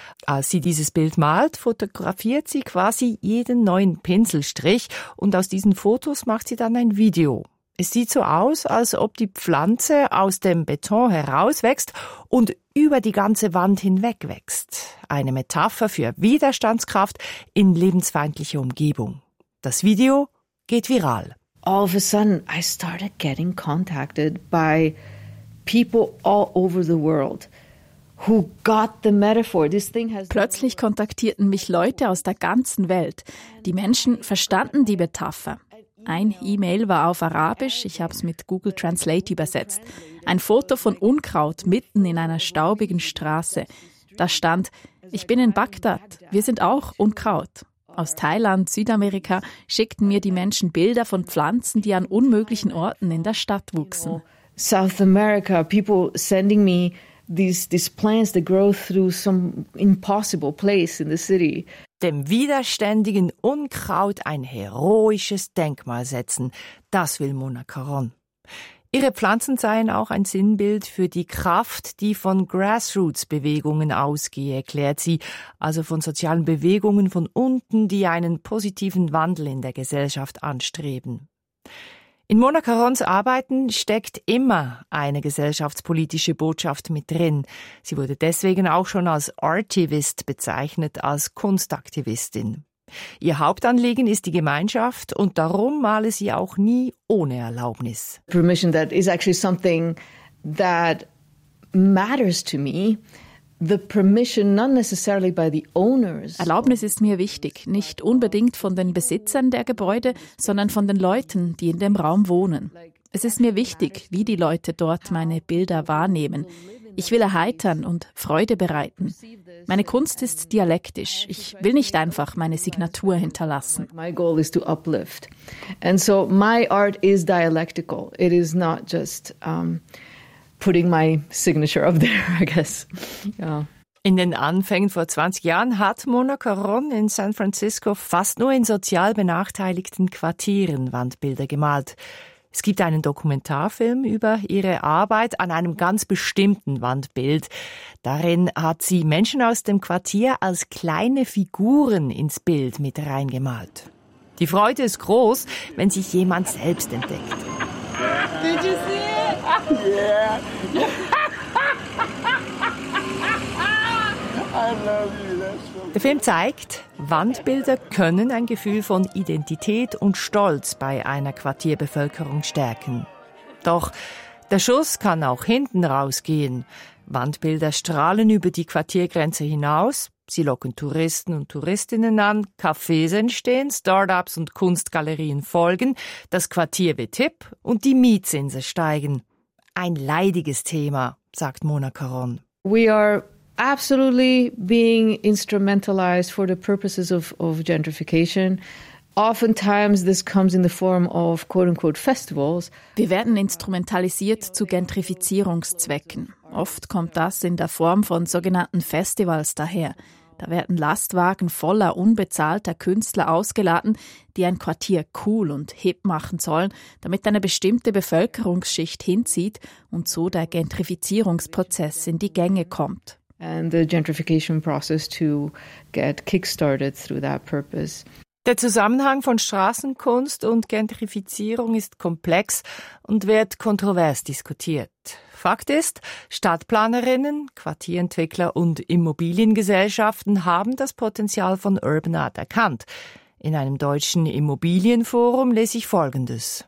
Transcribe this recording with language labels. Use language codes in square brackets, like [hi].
[de] Als sie dieses Bild malt, fotografiert sie quasi jeden neuen Pinselstrich und aus diesen Fotos macht sie dann ein Video. Es sieht so aus, als ob die Pflanze aus dem Beton herauswächst und über die ganze Wand hinweg wächst. Eine Metapher für Widerstandskraft in lebensfeindlicher Umgebung. Das Video geht viral. [en] All of a sudden I started getting contacted by people all over the world. Who got the metaphor? This thing has... [de] Plötzlich kontaktierten mich Leute aus der ganzen Welt. Die Menschen verstanden die Metapher. Ein E-Mail war auf Arabisch, ich habe es mit Google Translate übersetzt. Ein Foto von Unkraut mitten in einer staubigen Straße. Da stand, ich bin in Bagdad, wir sind auch Unkraut. Aus Thailand, Südamerika schickten mir die Menschen Bilder von Pflanzen, die an unmöglichen Orten in der Stadt wuchsen. [en] South America, people sending me these plants that grow through some impossible place in the city. [de] Dem widerständigen Unkraut ein heroisches Denkmal setzen, das will Mona Caron. Ihre Pflanzen seien auch ein Sinnbild für die Kraft, die von Grassroots-Bewegungen ausgehe, erklärt sie, also von sozialen Bewegungen von unten, die einen positiven Wandel in der Gesellschaft anstreben. In Mona Carons Arbeiten steckt immer eine gesellschaftspolitische Botschaft mit drin. Sie wurde deswegen auch schon als Artivist bezeichnet, als Kunstaktivistin. Ihr Hauptanliegen ist die Gemeinschaft und darum male sie auch nie ohne Erlaubnis. [en] Permission, that is actually something that matters to me. The permission, not necessarily by the owners. [de] Erlaubnis ist mir wichtig, nicht unbedingt von den Besitzern der Gebäude, sondern von den Leuten, die in dem Raum wohnen. Es ist mir wichtig, wie die Leute dort meine Bilder wahrnehmen. Ich will erheitern und Freude bereiten. Meine Kunst ist dialektisch. Ich will nicht einfach meine Signatur hinterlassen. [en] My goal is to uplift. And so my art is dialectical. It is not just putting my signature up there, I guess. Yeah. [de] In den Anfängen vor 20 Jahren hat Mona Caron in San Francisco fast nur in sozial benachteiligten Quartieren Wandbilder gemalt. Es gibt einen Dokumentarfilm über ihre Arbeit an einem ganz bestimmten Wandbild. Darin hat sie Menschen aus dem Quartier als kleine Figuren ins Bild mit reingemalt. Die Freude ist groß, wenn sich jemand selbst entdeckt. [en] Did you see? Yeah. I love you. [de] Der Film zeigt, Wandbilder können ein Gefühl von Identität und Stolz bei einer Quartierbevölkerung stärken. Doch der Schuss kann auch hinten rausgehen. Wandbilder strahlen über die Quartiergrenze hinaus, sie locken Touristen und Touristinnen an, Cafés entstehen, Start-ups und Kunstgalerien folgen, das Quartier wird hip und die Mietzinse steigen. Ein leidiges Thema, sagt Mona Caron. [en] We are absolutely being instrumentalized for the purposes of gentrification. Oftentimes this comes in the form of quote-unquote festivals. [de] Wir werden instrumentalisiert zu Gentrifizierungszwecken. Oft kommt das in der Form von sogenannten Festivals daher. Da werden Lastwagen voller unbezahlter Künstler ausgeladen, die ein Quartier cool und hip machen sollen, damit eine bestimmte Bevölkerungsschicht hinzieht und so der Gentrifizierungsprozess in die Gänge kommt. [en] And the gentrification process to get kickstarted through that purpose. [de] Der Zusammenhang von Straßenkunst und Gentrifizierung ist komplex und wird kontrovers diskutiert. Fakt ist, Stadtplanerinnen, Quartierentwickler und Immobiliengesellschaften haben das Potenzial von Urban Art erkannt. In einem deutschen Immobilienforum lese ich Folgendes.